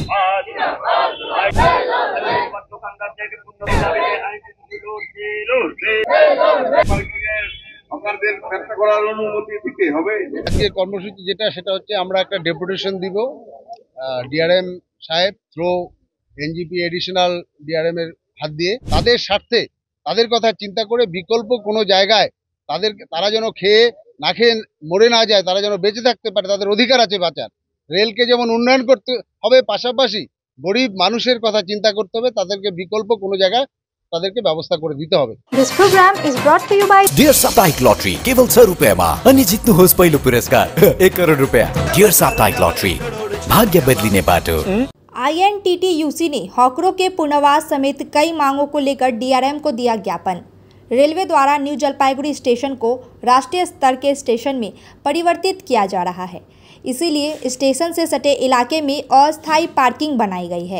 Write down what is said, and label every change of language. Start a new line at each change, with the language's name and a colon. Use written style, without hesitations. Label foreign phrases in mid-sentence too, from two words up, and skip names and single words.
Bangla: আজকে কর্মসূচি সেটা হচ্ছে আমরা একটা ডেপুটেশন দিব ডিআরএম সাহেব
English: through NJP additional DRM
Bangla: এর হাত দিয়ে, তাদের স্বার্থে, তাদের কথা চিন্তা করে বিকল্প কোনো জায়গায় তারা যেন খেয়ে না খেয়ে মরে না যায়, তারা যেন বেঁচে থাকতে পারে, তাদের অধিকার আছে বাঁচার। রেলকে যেমন উন্নয়ন করতে হবে, পাশাপাশি গরিব মানুষের কথা চিন্তা করতে হবে, তাদেরকে বিকল্প কোনো জায়গায় তাদেরকে ব্যবস্থা করে दिते হবে।
English: This program is brought to you by
Nepali: Dear Saptaik Lottery केवल 100 रुपयामा अनि जित्नुहोस् पहिलो पुरस्कार 1 करोड रुपया। Dear Saptaik Lottery भाग्य बदलिने बाटो।
Hindi: INTTUC ने हॉकरों के पुनर्वास समेत कई मांगों को लेकर डीआरएम को दिया ज्ञापन। रेलवे द्वारा न्यू जलपाईगुड़ी स्टेशन को राष्ट्रीय स्तर के स्टेशन में परिवर्तित किया जा रहा है, इसीलिए स्टेशन से सटे इलाके में अस्थायी पार्किंग बनाई गई है।